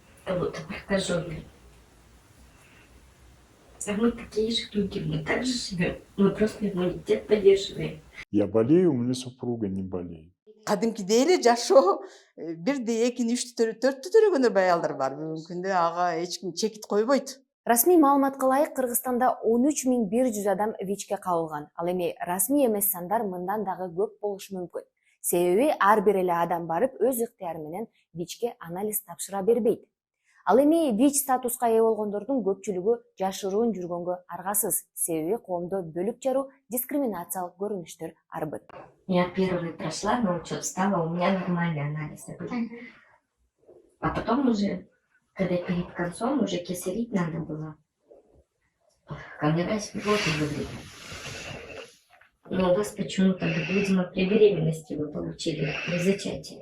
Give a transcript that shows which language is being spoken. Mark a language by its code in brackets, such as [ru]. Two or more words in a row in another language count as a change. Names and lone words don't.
[ru] Вот, прохожу. А мы такие же люди, мы так же живем. Мы просто иммунитет поддерживаем. Я болею, у меня супруга не болеет. [ky] Кадимкидей эле жашоо бирди экини үчтү төрттү төрөгөндөр аялдар бар. Бүгүнкү күндө ага эч ким чекит койбойт. Расмий маалыматка ылайык Кыргызстанда 13.100 адам ВИЧке кабылган. Ал эми расмий эмес сандар мындан дагы көп болушу мүмкүн. Себеби ар бир эле адам барып өз ыктыяры менен ВИЧке анализ тапшыра бербейт. Ал эми ВИЧ статуска ээ болгондордун көпчүлүгү жашыруун жүргөнгө аргасыз. Себеби коомдо бөлүп жаруу, дискриминациялык көрүнүштөр арбыт. [ru] Я первый прошла на учет, стала, у меня нормальный анализ был. А потом уже, когда перед концом, уже кесарить надо было. Ко мне врач плохо выглядит. Но у вас почему-то, видимо, при беременности вы получили, при зачатии.